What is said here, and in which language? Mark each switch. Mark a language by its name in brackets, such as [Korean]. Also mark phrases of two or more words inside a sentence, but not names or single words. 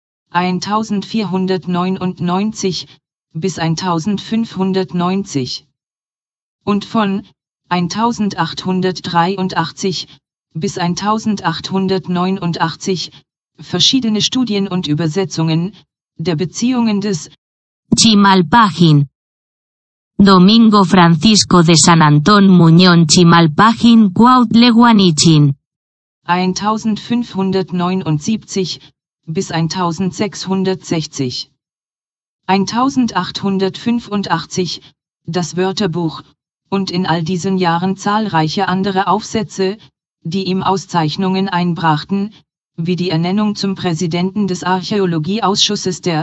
[German] 1499 bis 1590 und von 1883 bis 1889 verschiedene Studien und Übersetzungen der Beziehungen des Chimalpajín. Domingo Francisco de San Antón Muñón Chimalpajín Cuautleguanichin. 1579 bis 1660. 1885 das Wörterbuch, und in all diesen Jahren zahlreiche andere Aufsätze, die ihm Auszeichnungen einbrachten, wie die Ernennung zum Präsidenten des Archäologieausschusses der